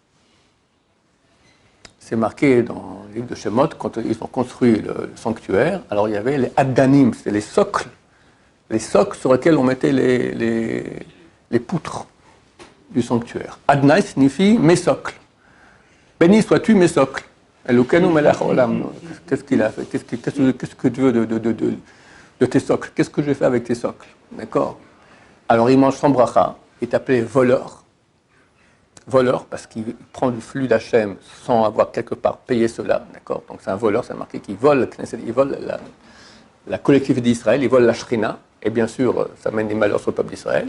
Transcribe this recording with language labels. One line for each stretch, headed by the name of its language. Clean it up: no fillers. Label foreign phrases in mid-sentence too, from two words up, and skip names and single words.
French: C'est marqué dans le livre de Shemot, quand ils ont construit le sanctuaire, alors il y avait les Addanim, c'est les socles sur lesquels on mettait les poutres du sanctuaire. Adnaï signifie mes socles. Béni sois-tu mes socles.
Hebrew: אלוקינו מלך העולם.
French: Qu'est-ce qu'il a fait? Qu'est-ce que tu veux de tes socles? Qu'est-ce que j'ai fait avec tes socles? D'accord? Alors il mange sans bracha, il est appelé voleur. Voleur, parce qu'il prend du flux d'Hachem sans avoir quelque part payé cela, d'accord? Donc c'est un voleur, c'est marqué qu'il vole, il vole la collectivité d'Israël, il vole la Shrina, et bien sûr, ça mène des malheurs sur le peuple d'Israël.